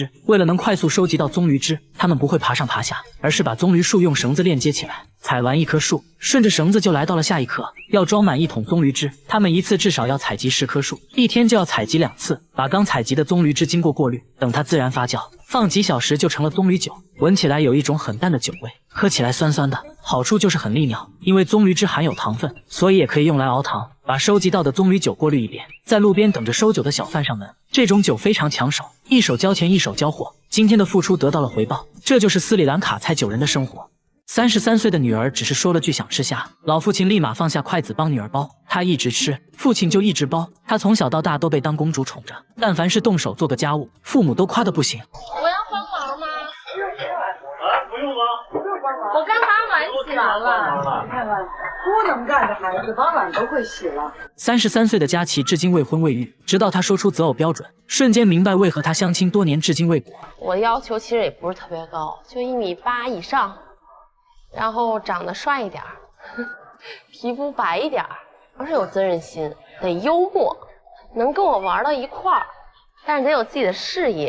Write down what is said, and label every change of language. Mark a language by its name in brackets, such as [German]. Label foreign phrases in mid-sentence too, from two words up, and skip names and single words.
[Chinese] 為了能快速收集到棕櫚汁，他們不会爬上爬下，而是把棕櫚樹用繩子鏈接起来。採完一棵樹，順着繩子就來到了下一棵，要裝滿1桶棕櫚汁。他們一次至少要採集10棵樹，1天就要採集2次，把剛採集的棕櫚汁經過過濾，等它自然發酵，放幾小時就成了棕櫚酒。聞起來有一種很淡的酒味，喝起來酸酸的，好處就是很利尿，因為棕櫚汁含有糖分，所以也可以用來熬糖。把收集到的棕櫚酒過濾一遍，在路邊等着收酒的小贩上门。這種酒非常搶手，一手交錢一手交貨，今天的付出得到了回報，這就是斯里蘭卡菜酒人的生活。33歲的女兒只是說了句想吃蝦，老父親立馬放下筷子幫女兒剥，她一直吃，父親就一直剥。她從小到大都被当公主寵着，但凡是动手做個家務，父母都誇得不行。我要幫忙嗎？不用嗎？我剛把碗洗完了。你看看，多能幹的孩子，把碗都会洗了。 33歲的佳琪至今未婚未育，直到她說出擇偶標準，瞬間明白為何她相親多年至今未果。我的要求其實也不是特別高，就1.8米以上，然後長得帥一點，皮膚白一點，而且有責任心，得幽默，能跟我玩到一塊兒，但是得有自己的事業。